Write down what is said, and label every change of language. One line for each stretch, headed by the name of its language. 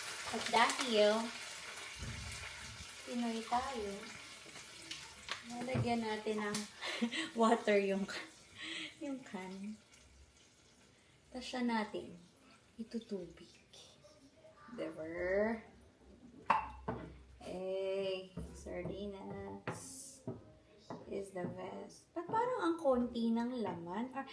Filipino: At dahil Pinoy tayo, nalagyan natin ng water yung can. Tapos siya natin itutubig. Diba?
English: Hey, sardinas is the best.
Filipino: Ba't parang ang konti ng laman?